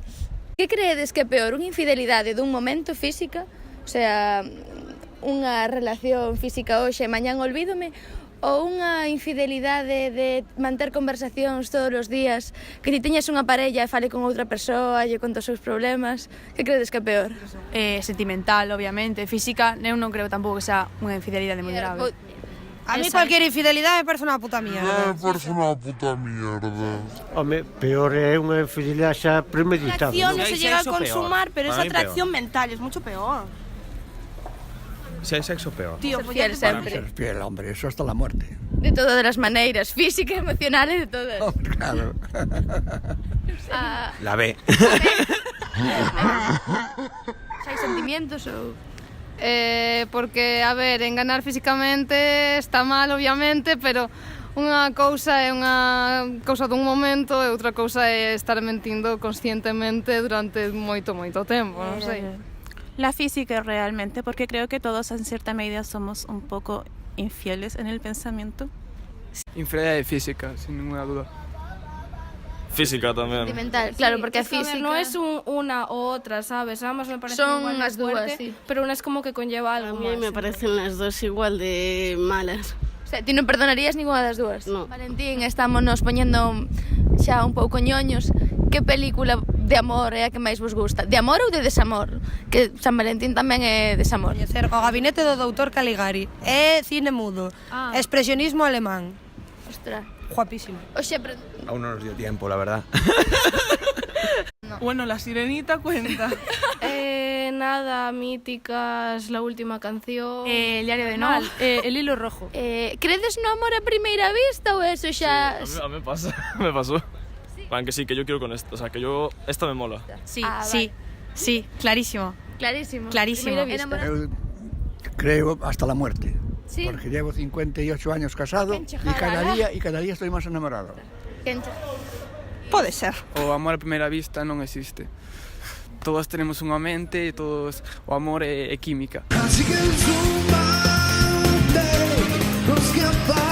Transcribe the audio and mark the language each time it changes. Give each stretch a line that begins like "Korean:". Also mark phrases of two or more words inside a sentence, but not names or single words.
Galician: Que creedes que é peor, unha infidelidade dun momento física, o sea, unha relación física hoxe e mañán olvídome, ou unha infidelidade de manter conversacións todos os días, que ti teñas unha parella e fale con outra persoa, lle conta os seus problemas? Que creedes que é peor? Sentimental, obviamente. Física, eu non creo tampouco que sea unha infidelidade moi grave.
Spanish: A mí cualquier infidelidade me parece unha puta mierda.
Galician: Home, peor é unha infidelidade xa premeditada.
Spanish: Atracción no ¿no? se llega a sexo consumar, peor. pero es Para mí atracción mental, es mucho peor. Si hay sexo, peor. Tío,
Galician: Ser fiel sempre.
Spanish: Ser fiel, hombre, eso hasta la muerte.
Galician: De todas as maneiras, física, emocional e de todas. Claro.
Spanish: La B.
Galician: Xa hai sentimientos ou... Porque, a ver, enganar físicamente está mal, obviamente, pero unha cousa é unha cousa dun momento e outra cousa é estar mentindo conscientemente durante moito tempo, non sei.
Spanish: La física realmente, porque creo que todos en cierta medida somos un poco infieles en el pensamiento. Infidelidad física, sin ninguna duda.
Galician: Física tamén. Sentimental, claro, porque a física...
Spanish: No es una u otra, ¿sabes? Ambas me parecen Son igual de
Galician: as dúas,
Spanish: fuerte, sí. pero una es como que conlleva algo A mí más. me parecen las dos igual de malas. O sea,
Galician: ti non perdonarías ninguna das dúas?
Spanish: No.
Galician: Valentín, estámonos poñendo xa un pouco ñoños. Que película de amor é a que máis vos gusta? De amor ou de desamor? Que San Valentín tamén é desamor. Coñecer o gabinete do doutor Caligari. É cine mudo. Expresionismo alemán. Ostras. Guapísimo. Oxe,
Spanish: Aún no nos dio tiempo, la verdad. Bueno, la sirenita cuenta. Nada, míticas, la última canción. El diario de Noah. El hilo rojo.
Galician: credes no amor a primeira vista ou eso xa...
Spanish: A mí me pasa, me pasó. Plan que sí, que yo quiero con esto, o sea, que yo... Esta me mola. Sí, Ah, sí, sí, clarísimo. Clarísimo. Clarísimo.
Galician: Primeira vista.
Spanish: Yo creo hasta la muerte. Sí. Porque llevo 58 años casado y cada día estoy más enamorado.
Galician: Pode ser. O amor a primeira vista non existe.
Spanish: Todos tenemos
Galician: unha mente e todos o amor é química. Así que